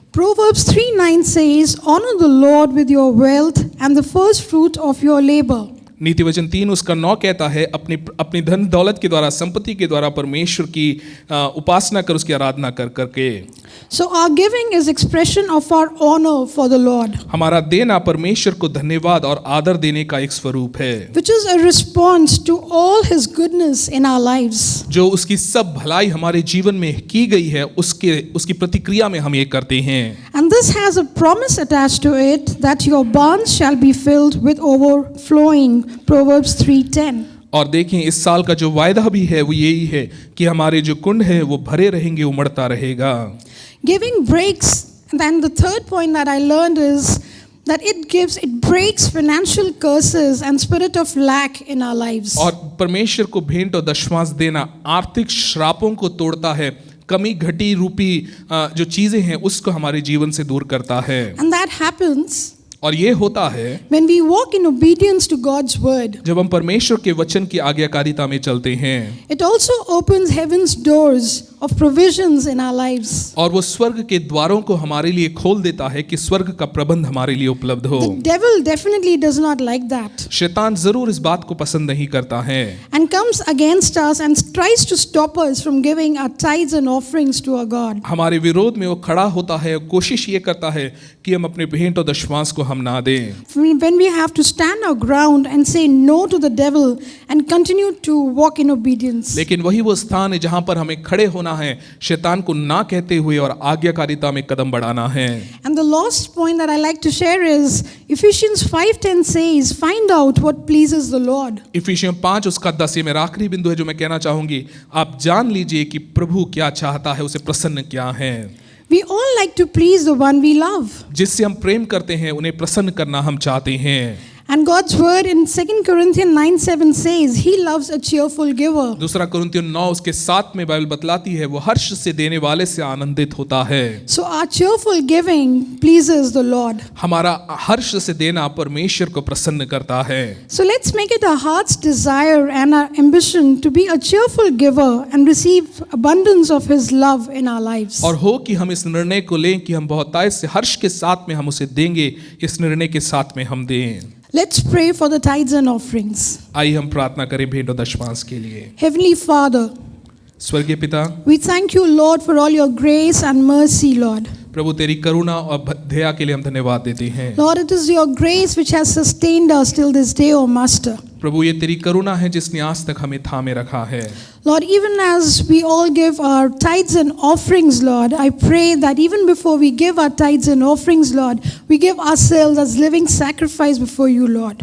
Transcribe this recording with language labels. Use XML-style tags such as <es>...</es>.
<en>Proverbs 3:9 says, "Honor the Lord with your wealth and the first fruit of your labor."</en> <hi>नीति वचन 3 उसका 9 कहता है, अपनी धन दौलत के द्वारा, संपत्ति के द्वारा परमेश्वर की उपासना कर, उसकी आराधना कर करके।</hi> <en>So our giving is expression of our honor for the Lord,</en> <hi>हमारा देना परमेश्वर को धन्यवाद और आदर देने का एक स्वरूप है,</hi> <en>which is a response to all His goodness in our lives.</en> <hi>जो उसकी सब भलाई हमारे जीवन में की गई है, उसकी प्रतिक्रिया में हम ये करते हैं।</hi> <en>And this has a promise attached to it that your barns shall be filled with overflowing. Proverbs 3:10.</en> <hi>और देखें, इस साल का जो वायदा भी है वो यही है कि हमारे जो कुंड है वो भरे रहेंगे, उमड़ता रहेगा।</hi> <en>Giving breaks, and then the third point that I learned is that it breaks financial curses and spirit of lack in our lives.</en> <hi>और परमेश्वर को भेंट और दशमांश देना आर्थिक श्रापों को तोड़ता है, कमी घटी रूपी जो चीजें हैं उसको हमारे जीवन से दूर करता है।</hi> <en>And that happens</en> <hi>और ये होता है</hi> <en>when we walk in obedience to God's word.</en> <hi>जब हम परमेश्वर के वचन की आज्ञाकारिता में चलते हैं।</hi> <en>It also opens heaven's doors of provisions in our lives.</en> <hi>और वो स्वर्ग के द्वारों को हमारे लिए खोल देता है कि स्वर्ग का प्रबंध हमारे लिए उपलब्ध हो।</hi> <en>The devil definitely does not like that,</en> <hi>शैतान जरूर इस बात को पसंद नहीं करता है</hi> <en>and comes against us and tries to stop us from giving our tithes and offerings to our God.</en> <hi>हमारे विरोध में वो खड़ा होता है, कोशिश ये करता है कि हम अपने भेंट और दशमांश को हम ना दें।</hi> <en>When we have to stand our ground and say no to the devil and continue to walk in obedience.</en> <hi>लेकिन वही वो स्थान है जहां पर हमें खड़े होना है, शैतान को ना कहते हुए और आज्ञाकारिता में कदम बढ़ाना है।</hi> <en>And the last point that I like to share is Ephesians 5:10 says, "Find out what pleases the Lord."</en> <hi>इफिसियों 5 उसका 10, ये मेरा आखिरी बिंदु है जो मैं कहना चाहूंगी। आप जान लीजिए कि प्रभु क्या चाहता है, उसे प्रसन्न क्या है।</hi> <en>We all like to please the one we love.</en> <hi>जिससे हम प्रेम करते हैं उन्हें प्रसन्न करना हम चाहते हैं।</hi> <en>And God's word in 2 Corinthians 9:7 says, He loves a cheerful giver.</en> <hi>दूसरा कुरिन्थियों 9 उसके 7 में बाइबल बतलाती है वो हर्ष से देने वाले से आनंदित होता है।</hi> <en>So our cheerful giving pleases the Lord.</en> <hi>हमारा हर्ष से देना परमेश्वर को प्रसन्न करता है।</hi> <en>So let's make it our heart's desire and our ambition to be a cheerful giver and receive abundance of His love in our lives.</en> <hi>और हो कि हम इस निर्णय को लें कि हम बहुतायत से हर्ष के साथ में हम उसे देंगे, इस निर्णय के साथ में हम दें।</hi> <en>Let's pray for the tithes and offerings.</en> <hi>आइए हम प्रार्थना करें भेंट और दशमांश के लिए।</hi> <en>Heavenly Father,</en> <hi>स्वर्गीय पिता,</hi> <en>we thank you, Lord, for all your grace and mercy, Lord.</en> <hi>प्रभु तेरी करुणा और दया के लिए हम धन्यवाद देते हैं।</hi> <en>Lord, it is your grace which has sustained us till this day, O Master.</en> <hi>प्रभु ये तेरी करुणा है जिसने आज तक हमें थामे रखा है।</hi> <en>Lord, even as we all give our tithes and offerings, Lord, I pray that even before we give our tithes and offerings, Lord, we give ourselves as living sacrifice before you, Lord.</en>